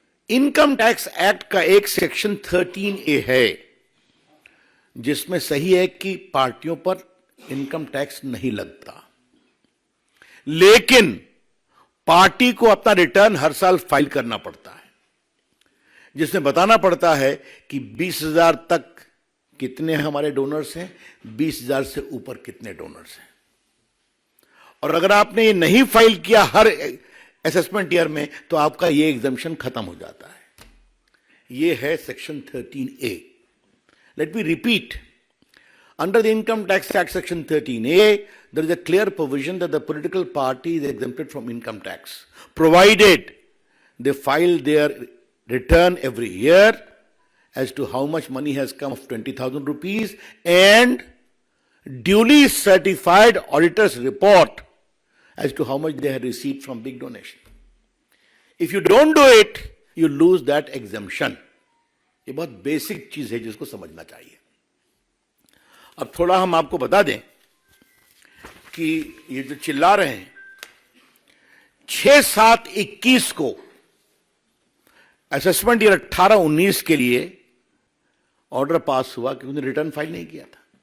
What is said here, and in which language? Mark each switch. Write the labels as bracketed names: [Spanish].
[Hindi] Income tax act का एक section 13A है जिसमें सही है कि पार्टियों पर इनकम टैक्स नहीं लगता, लेकिन पार्टी को अपना रिटर्न हर साल फाइल करना पड़ता है, जिसमें बताना पड़ता है कि 20,000 तक कितने हमारे डोनर्स हैं, 20,000 से ऊपर कितने डोनर्स हैं। और अगर आपने ये नहीं फाइल किया हर असेसमेंट ईयर में तो आपका ये एग्जम्पशन खत्म हो जाता है। ये है section 13A। [English] Let me repeat, under the Income Tax Act section 13A, there is a clear provision that the political party is exempted from income tax, provided they file their return every year as to how much money has come of 20,000 rupees and duly certified auditor's report as to how much they have received from big donation. If you don't do it, you lose that exemption. [Hindi] ये बहुत basic चीज है जिसको समझना चाहिए। अब थोड़ा हम आपको बता दें कि ये जो चिल्ला रहे हैं, 6/7/21 को असेसमेंट ईयर 18-19 के लिए ऑर्डर पास हुआ कि उन्होंने रिटर्न फाइल नहीं किया था।